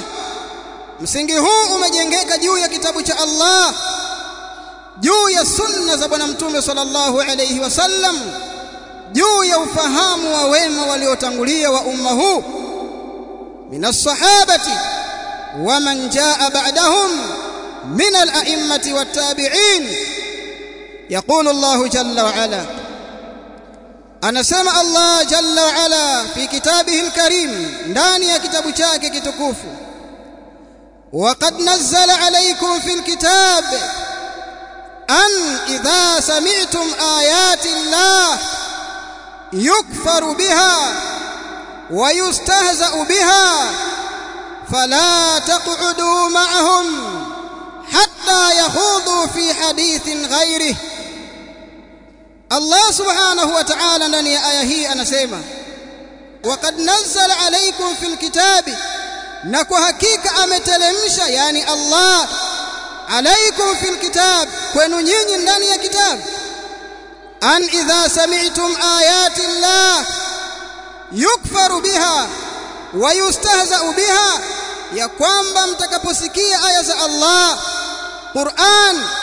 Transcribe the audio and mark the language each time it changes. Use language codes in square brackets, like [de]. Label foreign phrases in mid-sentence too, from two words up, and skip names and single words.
[sw] Msingi huu umejengeka juu ya kitabu cha Allah, juu ya sunna za bwana mtume [ar] صلى الله عليه وسلم, [sw] juu ya ufahamu wa wema waliotangulia wa umma huu [ar] من الصحابة ومن جاء بعدهم من الأئمة والتابعين. يقول الله جل وعلا, anasema Allah جل وعلا في كتابه الكريم, [sw] ndani ya kitabu chake kitukufu, [ar] وقد نزل عليكم في الكتاب أن إذا سمعتم آيات الله يكفر بها ويستهزأ بها فلا تقعدوا معهم حتى يخوضوا في حديث غيره. الله سبحانه وتعالى [sw] ndani ya aya hii anasema [ar] وقد نزل عليكم في الكتاب, [sw] na kwa hakika ameteremsha, yani Allah, [ar] عليكم في الكتاب, [sw] kwenu nyinyi ndani ya kitabu, [ar] أن إذا سمعتم آيات الله يكفر بها ويستهزأ بها, [sw] ya kwamba mtakaposikia aya za Allah Qur'an,